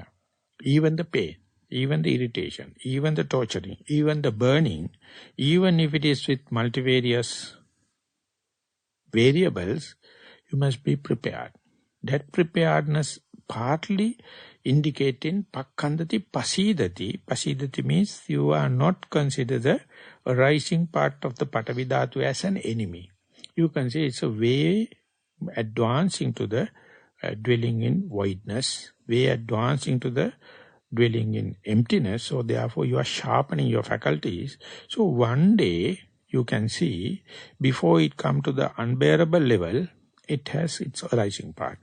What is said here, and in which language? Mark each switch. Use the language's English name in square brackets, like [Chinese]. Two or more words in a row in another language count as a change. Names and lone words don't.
[English] Even the pain, even the irritation, even the torturing, even the burning, even if it is with multivarious variables, you must be prepared. That preparedness partly indicating [Pali] pakkandati pasidati. [English] Pasidati means you are not consider the rising part of the [Pali] Patavi Dhatu [English] as an enemy. You can say it's a way advancing to the dwelling in voidness, way advancing to the dwelling in emptiness. So therefore you are sharpening your faculties. So one day you can see, before it come to the unbearable level, it has its arising part.